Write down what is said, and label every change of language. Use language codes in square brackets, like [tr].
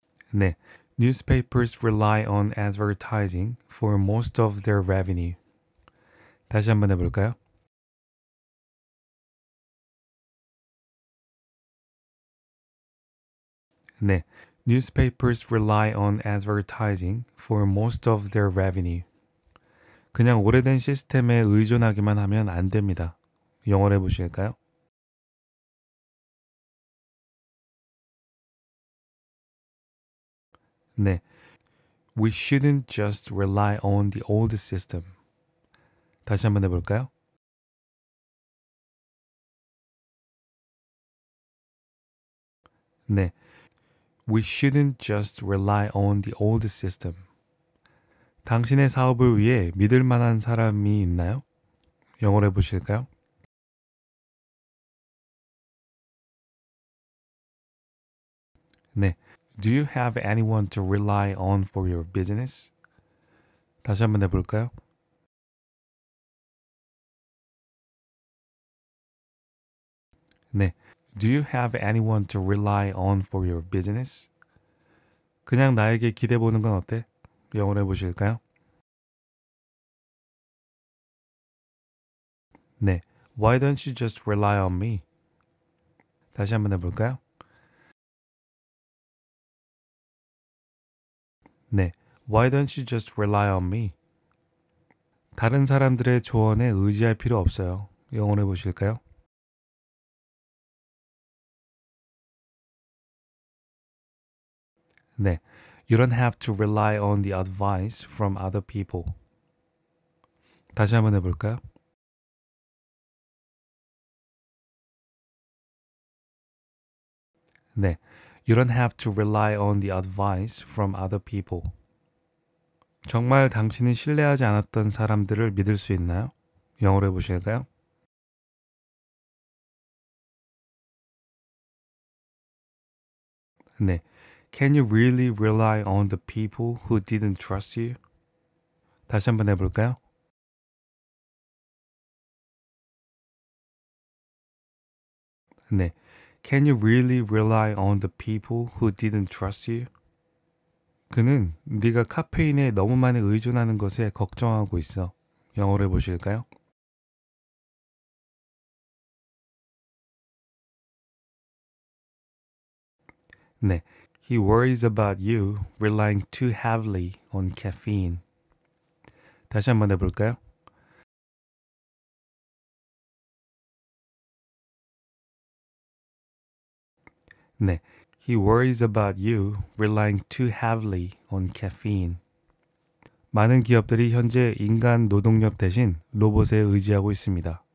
[en] 네, newspapers rely on advertising for most of their revenue. [ko] 다시 한번 해볼까요? [en] 네, newspapers rely on advertising for most of their revenue. [ko] 그냥 오래된 시스템에 의존하기만 하면 안 됩니다. 영어로 해보실까요? [en] 네, we shouldn't just rely on the old system. [ko] 다시 한번 해볼까요? [en] 네, we shouldn't just rely on the old system. [ko] 당신의 사업을 위해 믿을 만한 사람이 있나요? 영어로 해보실까요? [en] 네, do you have anyone to rely on for your business? [ko] 다시 한번 해볼까요? [en] 네, do you have anyone to rely on for your business? [ko] 그냥 나에게 기대보는 건 어때? 영어로 해보실까요? [en] 네, why don't you just rely on me? [ko] 다시 한번 해볼까요? [en] 네, why don't you just rely on me? [ko] 다른 사람들의 조언에 의지할 필요 없어요. 영어로 해보실까요? [en] 네, you don't have to rely on the advice from other people. [ko] 다시 한번 해볼까요? [en] 네, you don't have to rely on the advice from other people. [ko] 정말 당신은 신뢰하지 않았던 사람들을 믿을 수 있나요? 영어로 해보실까요? [en] 네, can you really rely on the people who didn't trust you? [ko] 다시 한번 해볼까요? [en] 네, can you really rely on the people who didn't trust you? [ko] 그는 네가 카페인에 너무 많이 의존하는 것에 걱정하고 있어. 영어로 해보실까요? [en] 네, he worries about you relying too heavily on caffeine. [ko] 다시 한번 해볼까요? [en] 네, he worries about you relying too heavily on caffeine. [ko] 많은 기업들이 현재 인간 노동력 대신 로봇에 의지하고 있습니다.